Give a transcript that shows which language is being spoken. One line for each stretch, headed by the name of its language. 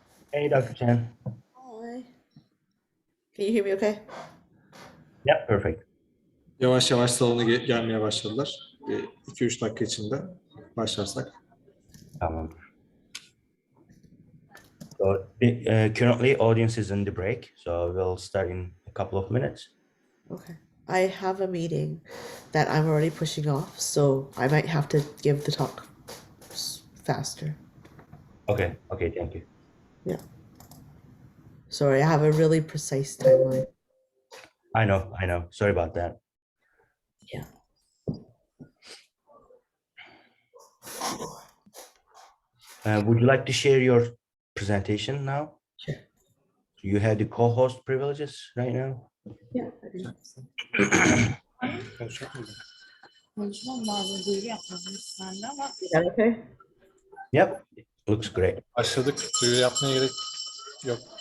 English: Hey Dr. Chen. Hi. Can you hear me okay? Yeah, perfect.
Turkish: Yavaş yavaş salona gelmeye başladılar. 2-3 dakika içinde başlarsak. Tamam.
English: So, currently audience is in the break, so we'll start in a couple of minutes. Okay. I have a meeting that I'm already pushing off, so I might have to give the talk faster. Okay, thank you. Yeah. Sorry, I have a really precise timeline. I know. Sorry about that. Yeah. Would you like to share your presentation now? Sure. You have the co-host privileges right now. Yeah. I do.
Turkish: Konuşacak mıyız? Konuşmam lazım. Duyuru yapmamız sende ama
English: Is that okay? Yep, looks great.
Turkish: Başladık. Duyuru yapmaya gerek yok.